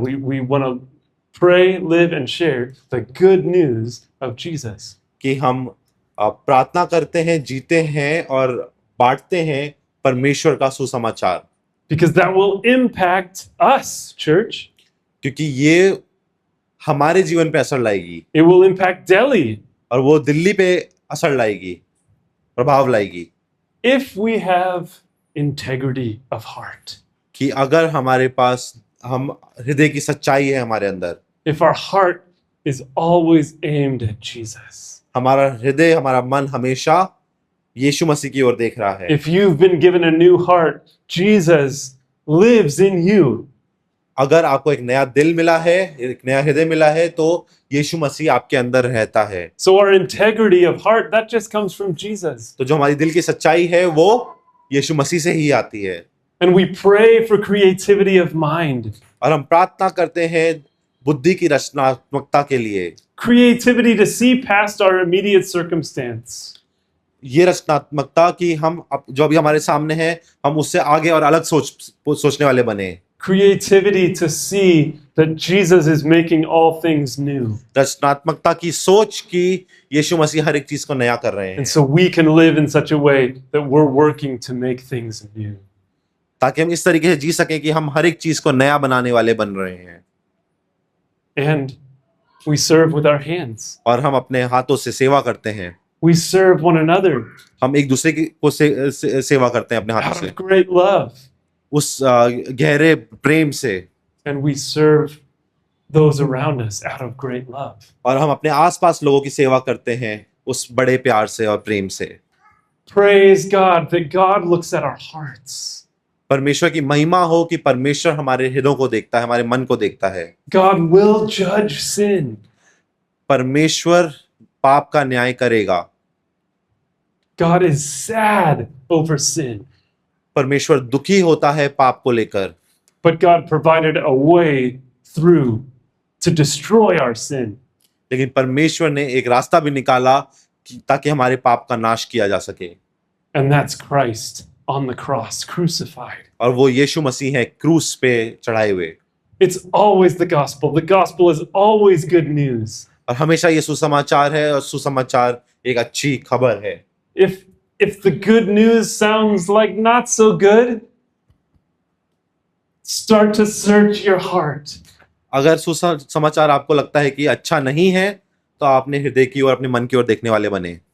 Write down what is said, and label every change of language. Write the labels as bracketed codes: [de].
[en] We want to pray, live, and share the good news of Jesus. [hi] कि हम प्रार्थना करते हैं, जीते हैं और बांटते हैं परमेश्वर का सुसमाचार, [en] Because that will impact us, church. [hi] क्योंकि ये हमारे जीवन पे असर लाएगी [en] It will impact Delhi. [hi] और वो दिल्ली पे असर लाएगी, प्रभाव लाएगी। [en] If we have integrity of heart, [hi] कि अगर हमारे पास हम हृदय की सच्चाई है हमारे अंदर, [en] if our heart is always aimed at Jesus, [hi] हमारा हृदय, हमारा मन हमेशा यीशु मसीह की ओर देख रहा है, [en] if you've been given a new heart, Jesus lives in you. [hi] अगर आपको एक नया दिल मिला है, एक नया हृदय मिला है, तो यीशु मसीह आपके अंदर रहता है। [en] So our integrity of heart, that just comes from Jesus. [hi] तो जो हमारी दिल की सच्चाई है वो यीशु मसीह से ही आती है। [en] And we pray for creativity of mind. [hi] और हम प्रार्थना करते हैं बुद्धि की रचनात्मकता के लिए, [en] Creativity to see past our immediate circumstance. [hi] ये रचनात्मकता कि हम जो अभी हमारे सामने है हम उससे आगे और अलग सोचने वाले बने। [en] Creativity to see that Jesus is making all things new. [hi] रचनात्मकता की सोच कि यीशु मसीह हर एक चीज को नया कर रहे हैं, [en] And so we can live in such a way that we're working to make things new. [hi] ताकि हम इस तरीके से जी सकें कि हम हर एक चीज को नया बनाने वाले बन रहे हैं। [en] And we serve with our hands. [hi] और हम अपने हाथों से सेवा करते हैं, [en] We serve one another [hi] हम एक दूसरे की को सेवा करते हैं अपने हाथों [en] out [hi] से, [en] of great love. [hi] उस गहरे प्रेम से, [en] And we serve those around us out of great love. [hi] और हम अपने आसपास लोगों की सेवा करते हैं उस बड़े प्यार से और प्रेम से। [en] Praise God that God looks at our hearts. [hi] परमेश्वर की महिमा हो कि परमेश्वर हमारे हृदयों को देखता है, हमारे मन को देखता है। [en] God will judge sin. [hi] परमेश्वर पाप का न्याय करेगा। [en] God is sad over sin. [hi] परमेश्वर दुखी होता है पाप को लेकर, [en] But God provided a way through to destroy our sin. [hi] लेकिन परमेश्वर ने एक रास्ता भी निकाला ताकि हमारे पाप का नाश किया जा सके, [en] And that's Christ on the cross, crucified. [hi] और वो यीशु मसीह है क्रूस पे चढ़ाए हुए। [en] It's always the gospel. The gospel is always good news. [hi] और हमेशा ये सुसमाचार है, और सुसमाचार एक अच्छी खबर है। [en] If the good news sounds like not so good, start to search your heart. [hi] अगर सुसमाचार आपको लगता है कि अच्छा नहीं है, तो आपने हृदय की ओर, अपने मन की ओर देखने वाले बने।